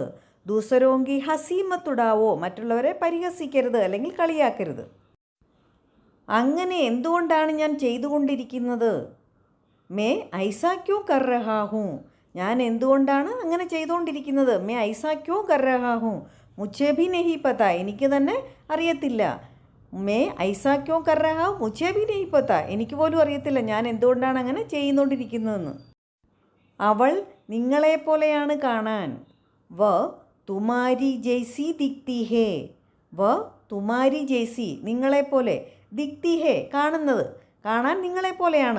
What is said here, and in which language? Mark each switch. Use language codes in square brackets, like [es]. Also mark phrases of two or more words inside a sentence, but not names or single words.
[hi] दूसरों की हंसी मत उड़ाओ, [ml] മറ്റുള്ളവരെ പരിഹസിക്കരുത് അല്ലെങ്കിൽ കളിയാക്കരുത്. അങ്ങനെ എന്തുകൊണ്ടാണ് ഞാൻ ചെയ്തുകൊണ്ടിരിക്കുന്നത്? [hi] मैं ऐसा क्यों कर रहा हूं. [ml] ഞാൻ എന്തുകൊണ്ടാണ് അങ്ങനെ ചെയ്തുകൊണ്ടിരിക്കുന്നത്? [hi] मैं ऐसा क्यों कर रहा हूं. मुझे भी नहीं पता. [ml] എനിക്ക് തന്നെ അറിയത്തില്ല. [hi] मैं ऐसा क्यों कर रहा हूं मुझे भी नहीं पता. [ml] എനിക്ക് പോലും അറിയത്തില്ല ഞാൻ എന്തുകൊണ്ടാണ് അങ്ങനെ ചെയ്യുന്നുകൊണ്ടിരിക്കുന്നതെന്ന്. അവൾ നിങ്ങളെപ്പോലെയാണ് കാണാൻ. [hi] वह तुम्हारी जैसी दिखती है. वह तुम्हारी जैसी നിങ്ങളെപ്പോലെ, दिखती है [ml] കാണുന്നത്, കാണാൻ നിങ്ങളെപ്പോലെയാണ്.